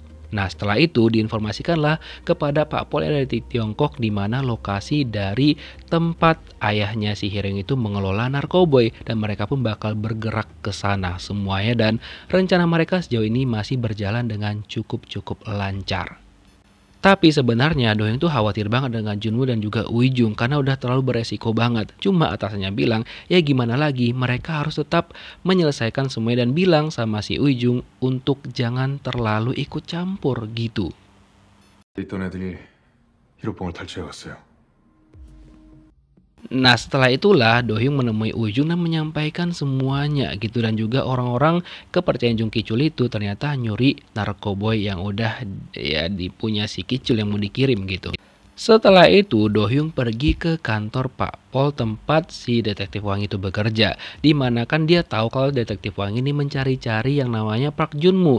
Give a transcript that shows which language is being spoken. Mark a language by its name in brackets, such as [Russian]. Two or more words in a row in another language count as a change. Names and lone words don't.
[Indonesian] Nah, setelah itu diinformasikanlah kepada Pak Pol yang ada di Tiongkok di mana lokasi dari tempat ayahnya si Hyeryung itu mengelola narkoboy dan mereka pun bakal bergerak ke sana semuanya dan rencana mereka sejauh ini masih berjalan dengan cukup lancar. Tapi sebenarnya Do-hyung tuh khawatir banget dengan Junmu dan juga Uijung karena udah terlalu beresiko banget. Cuma atasannya bilang, ya gimana lagi, mereka harus tetap menyelesaikan semuanya dan bilang sama si Uijung untuk jangan terlalu ikut campur gitu. [Korean] 있던 애들이 히로뽕을 탈취해갔어요. [Indonesian] Nah, setelah itulah Do-hyung menemui Uijung dan menyampaikan semuanya gitu dan juga orang-orang kepercayaan Jung Ki-chul itu ternyata nyuri narkoboy yang udah ya dipunya si Ki-chul yang mau dikirim gitu. Setelah itu Do-hyung pergi ke kantor Pak Pol tempat si detektif Hwang itu bekerja, dimana kan dia tahu kalau detektif Hwang ini mencari-cari yang namanya Park Junmu.